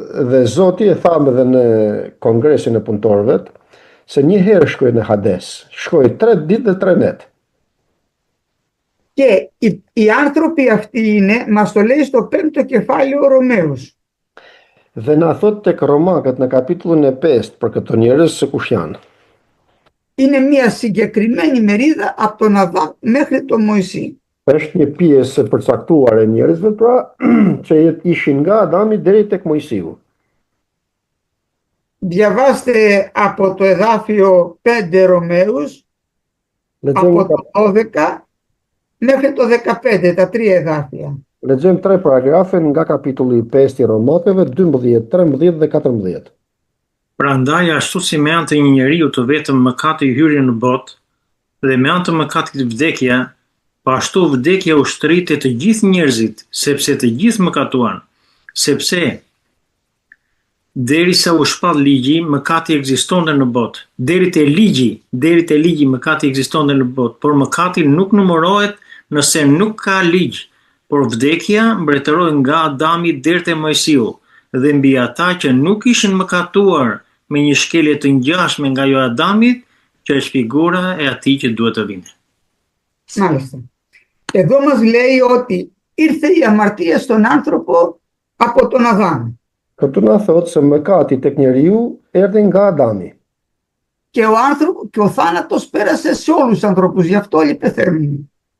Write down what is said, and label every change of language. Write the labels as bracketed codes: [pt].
[sq] Dhe Zoti e thamë edhe në kongresin e punëtorëve se një herë shkoi në Hades, shkoi 3 ditë dhe 3 net. [el] Και οι άνθρωποι αυτοί είναι, μας το λέει στο 5ο κεφάλαιο ο Ρωμαίος. [sq] Dhe na thot tek Romakët në kapitullin e 5 për këto njerëz se kush janë. [el] Είναι μια συγκεκριμένη μερίδα από τον Αδάμ μέχρι τον Μωυσή. [sq] Është një pjesë e përcaktuar e njerëzve pra që ishin nga Adami deri tek Mojsiu. [el] Διαβάστε από το εδάφιο 5 Ρωμαίους, από το 12 μέχρι το 15, τα 3 εδάφια. [sq] Lexojmë 3 paragrafe nga kapitulli 5 i Romakëve, 12, 13 dhe 14. Prandaj ashtu si me anë të një njeriu të vetëm mëkati hyri në botë dhe me anë të mëkatit vdekja, po ashtu vdekja ushtrit e të gjithë njerëzit, sepse të gjithë mëkatuan, sepse derisa u shpall ligji, mëkati ekzistonte në botë. Deri te ligji mëkati ekzistonte në botë, por mëkati nuk numërohet nëse nuk ka ligj, por vdekja mbretëroi nga Adami deri te Mojsiu, dhe mbi ata që nuk ishin mëkatuar me një shkelje të ngjashme nga jo Adamit, që është figura e atij që duhet të vinte. [el] Μάλιστα. Εδώ μας λέει ότι ήρθε η αμαρτία στον άνθρωπο από τον Αδάμ. [sq] Këtu na thot se mëkati tek njeriu erdhi nga Adami. [el] Και ο θάνατος πέρασε σε όλους τους ανθρώπους, γι' αυτό όλοι πεθαίνουν.